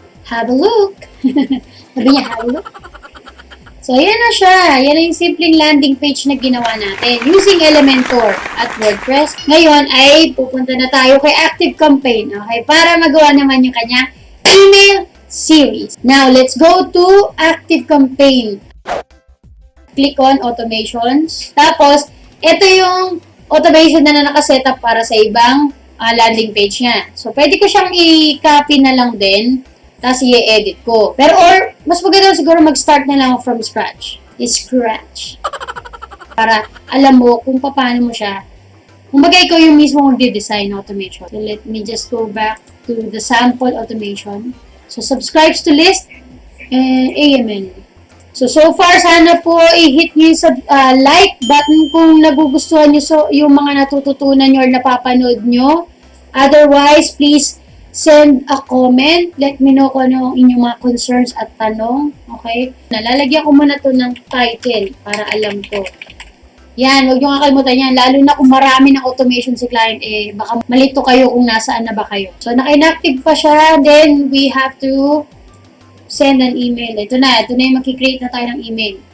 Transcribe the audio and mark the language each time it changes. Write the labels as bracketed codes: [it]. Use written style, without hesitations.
[en] Have a look. [tl] Sabi niya, [en] have a look. So, [tl] ayan na siya. Yan na yung simpleng landing page na ginawa natin using Elementor at WordPress. Ngayon ay pupunta na tayo kay Active Campaign. Okay? Para magawa naman yung kanya email series. [en] Now, let's go to Active Campaign. Click on Automations. [tl] Tapos, ito yung automation na nakasetup para sa ibang landing page niya. So, pwede ko siyang i-copy na lang din. Tapos, i-edit ko. Pero, or, mas maganda siguro mag-start na lang from scratch. Scratch. Para alam mo kung paano mo siya. Kumbaga, ikaw yung mismo mag-design automation. [en] So, let me just go back to the sample automation. So, subscribes to list and AMN. [tl] So far, sana po i-hit nyo yung like button kung nagugustuhan nyo yung mga natututunan nyo or napapanood nyo. [en] Otherwise, please send a comment. Let me know [tl] kung ano inyong mga concerns at tanong. Okay? Nalalagyan ko muna to ng title para alam ko. Yan, huwag nyo kakalimutan yan. Lalo na kung marami ng automation si client, baka malito kayo kung nasaan na ba kayo. So, naka-inactive pa siya. [en] Then, we have to send an email. [tl] Ito na yung makikreate na tayo ng email.